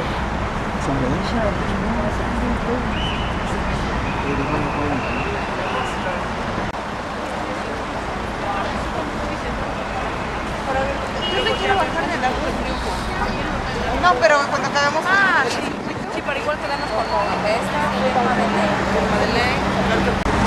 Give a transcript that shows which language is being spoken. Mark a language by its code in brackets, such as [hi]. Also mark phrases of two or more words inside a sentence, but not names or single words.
[tl] Saan ba yun? Shopping daw sa dito. Pwede ka na po yun. [es] Yo te quiero bajar del auto del grupo. No, pero cuando acabamos... Ah, sí, sí, pero igual quedamos con esta, Madeleine.